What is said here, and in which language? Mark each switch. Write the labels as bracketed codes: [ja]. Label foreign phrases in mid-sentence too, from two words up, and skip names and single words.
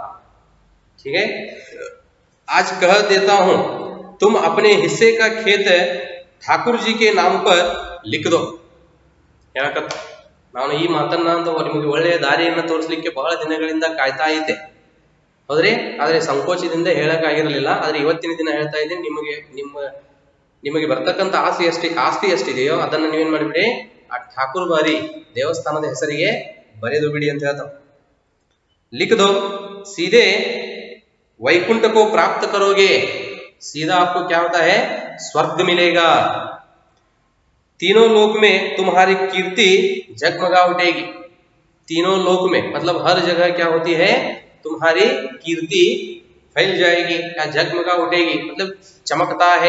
[hi] ठीक है, आज कह देता हूं, तुम अपने हिस्से का खेत ठाकुर जी के नाम पर लिख दो. [kn] ನಾನು ಈ ಮಾತನ್ನ ನಿಮಗೆ ಒಳ್ಳೆಯ ದಾರಿಯನ್ನು ತೋರಿಸಲಿಕ್ಕೆ ಬಹಳ ದಿನಗಳಿಂದ ಕಾಯ್ತಾ ಇದ್ದೆ, ಹೌದ್ರಿ. ಆದ್ರೆ ಸಂಕೋಚದಿಂದ ಹೇಳಕ್ಕಾಗಿರಲಿಲ್ಲ. ಆದ್ರೆ ಇವತ್ತಿನ ದಿನ ಹೇಳ್ತಾ ಇದ್ದೀನಿ, ನಿಮಗೆ ಬರ್ತಕ್ಕಂಥ ಆಸ್ತಿ ಎಷ್ಟಿದೆಯೋ ಅದನ್ನ ನೀವೇನ್ ಮಾಡಿಬಿಡಿ, ಆ ಠಾಕೂರ್ ಬಾರಿ ದೇವಸ್ಥಾನದ ಹೆಸರಿಗೆ ಬರೆದು ಬಿಡಿ ಅಂತ ಹೇಳ್ತಾವ. [hi] लिख दो, सीधे वैकुंठ को प्राप्त करोगे, सीधा आपको क्या होता है, स्वर्ग मिलेगा. तीनों लोक में तुम्हारी कीर्ति जगमगा उठेगी. तीनों लोक में मतलब हर जगह क्या होती है, तुम्हारी कीर्ति फैल जाएगी या जगमगा उठेगी, मतलब चमकता है.